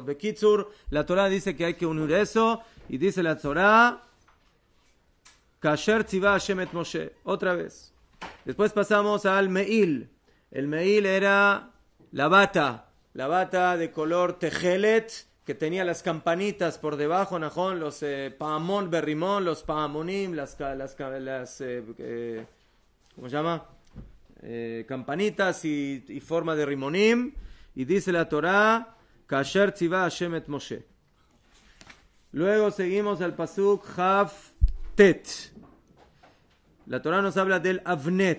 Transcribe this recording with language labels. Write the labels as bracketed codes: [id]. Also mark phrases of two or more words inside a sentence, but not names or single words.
[es] Bekitsur, la Torah dice que hay que unir eso, y dice la Torah, [he] כאשר ציווה השם את משה, [es] otra vez. Después pasamos al Meil. El Meil era la bata de color tejelet, que tenía las campanitas por debajo, [he] Najón, los פעמון ברימון, los paamonim, [es] las ¿cómo se llama? Campanitas y forma de rimonim. Y dice la Torah, [he] כאשר ציווה השם את משה. [es] Luego seguimos al [he] פסוק כ ט. [es] La Torah nos habla del Avnet.